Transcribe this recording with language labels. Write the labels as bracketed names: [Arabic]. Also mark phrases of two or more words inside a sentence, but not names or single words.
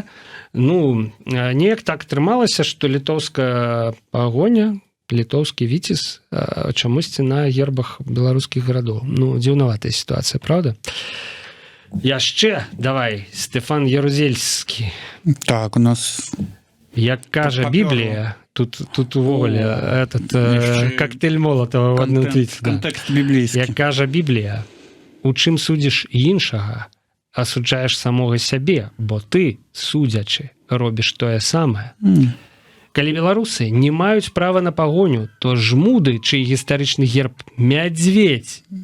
[Belarusian] Ну, неяк так атрымалася, што літоўская пагоня, літоўскі віцез чамусьці на гербах беларускіх гарадоў. Ну, дзіўнаватая сітуацыя, правда? Яшчэ, давай, Стефан Ярузельскі. Так, у нас... Як кажа Біблія, тут увогуле [Russian] этот коктейль Молотова в [Belarusian] адным твіце. Контекст біблійскі. Як кажа Біблія, у чым судзіш іншага, асуджаеш самога сябе, бо ты, судзячы, робіш тое самае. Калі беларусы не маюць права на пагоню, то жмуды, чый гістарычны герб мядзведзь.